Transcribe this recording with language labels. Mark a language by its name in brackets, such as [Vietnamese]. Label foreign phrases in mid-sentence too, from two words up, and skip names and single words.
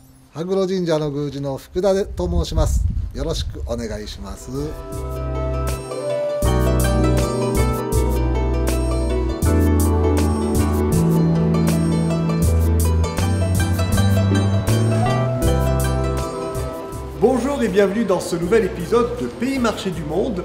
[Japanese] 羽黒神社の宮司の福田と申します。よろしくお願いします。 [French] Bonjour et bienvenue dans ce nouvel épisode de Pays Marché du Monde.